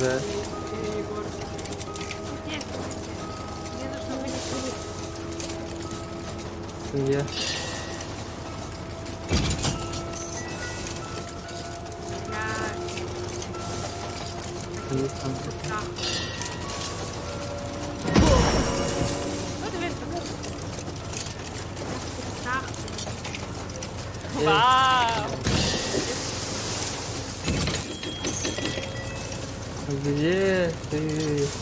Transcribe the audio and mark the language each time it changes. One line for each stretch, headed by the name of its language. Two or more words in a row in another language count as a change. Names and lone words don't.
Russian: Егор. Где? Мне нужно вынести.
Indonesian: Iya. Ini sampai.
Russian: Да. Ну, дверь Да. Вау! Где ты?